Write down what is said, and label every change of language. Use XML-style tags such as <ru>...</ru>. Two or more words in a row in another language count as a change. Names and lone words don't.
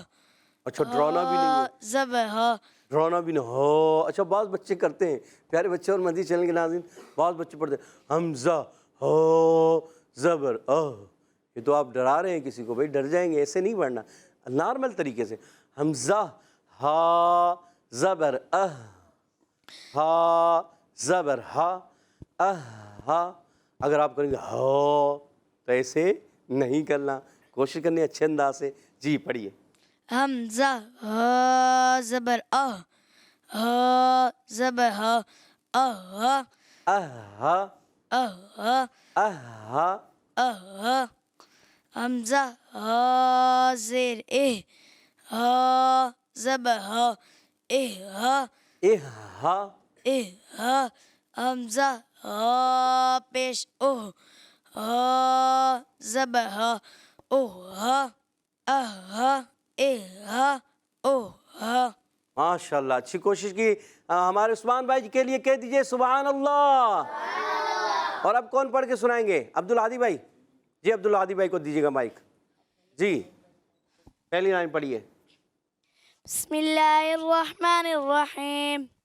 <ur>اچھا ڈرانا بھی نہیں ہے، زبر ہا. ڈرانا بھی نہیں ہو. اچھا بعض بچے کرتے ہیں، پیارے بچے اور مدنی چینل کے ناظرین، بعض بچے پڑھتے ہیں حمزہ ہو زبر آہ. یہ تو آپ ڈرا رہے ہیں کسی کو. بھائی ڈر جائیں گے، ایسے نہیں پڑھنا، نارمل طریقے سے. حمزہ ہا زبر اہ، ہا زبر ہا، اہ ہا. اگر آپ کریں گے ہو تو ایسے نہیں کرنا، کوشش کرنی ہے اچھے انداز سے. جی پڑھیے. حمزہ ہا زبر آہ. ہا زبر ہا. آہ. اہ ہا، آہ. اہ ہا، آہ. حمزہ ہا زیر اہ. ہا زبر ہا. اہ. اہ ہا، اہ. حمزہ ہا پیش اوہ. ہا زبر ہا. اوہ. اہ. اہ. اوہ. ماشاءاللہ اچھی کوشش کی. ہمارے عثمان بھائی جی کے لیے کہہ دیجئے</ur> <ar>سبحان اللہ.</ar> <ur>اور اب کون پڑھ کے سنائیں گے؟ عبدالہادی بھائی. جی عبدالہادی بھائی کو دیجیے گا مائک. جی پہلی لائن پڑھیے.</ur> <ar>بسم اللہ الرحمن الرحیم.</ar>